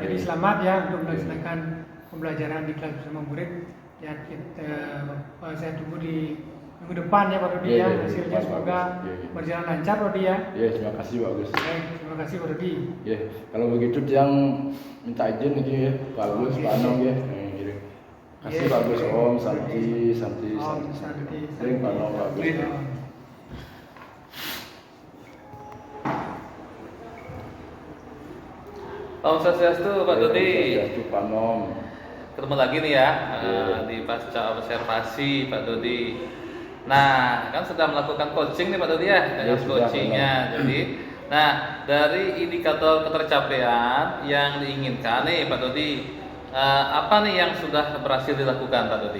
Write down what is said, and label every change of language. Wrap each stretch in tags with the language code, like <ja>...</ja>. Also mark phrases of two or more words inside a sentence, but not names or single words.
<id>Jadi selamat ya untuk melaksanakan pembelajaran di kelas bersama murid. Ya saya tunggu di minggu depan ya Pak Dodi ya. Hasilnya semoga berjalan lancar Pak Dodi ya. Terima kasih Pak Agus. Terima kasih Pak Dodi. Kalau begitu yang minta izin nih ya Pak Agus, Pak Anong ya. Kasih Pak Agus.</id> <sa>Om Santi. Om Santi.</sa> <id>Pak Anong Pak Agus.</id> <sa>Om Swastiastu Pak Dodi. Swastiastu Pak Nom.</sa> <id>Ketemu lagi nih ya di pasca observasi Pak Dodi. Nah, kan sudah melakukan coaching nih Pak Dodi ya, dengan coachingnya. Jadi, nah dari indikator ketercapaian yang diinginkan nih Pak Dodi, apa nih yang sudah berhasil dilakukan Pak Dodi?</id>